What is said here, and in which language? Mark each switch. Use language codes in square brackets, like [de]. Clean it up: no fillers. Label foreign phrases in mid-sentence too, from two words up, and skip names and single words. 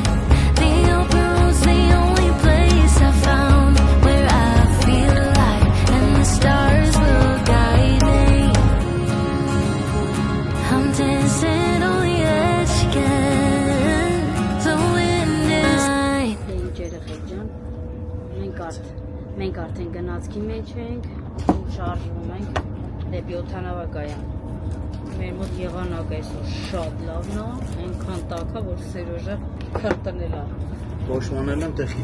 [en] The open road's the only place I found where I feel alive, and the stars will guide me. I'm dancing on the edge again. The wind is mine. [hy] Ինչ երեխեք ջան, մենք արդեն գնացքի մեջ ենք ու շարժվում ենք դեպի օդանավակայան։ Մեր մոտ եղանակ այսօր շատ լավն է, այնքան տաք է, որ Սերոժը քրտնել է։ Կոշմանել եմ տեղի։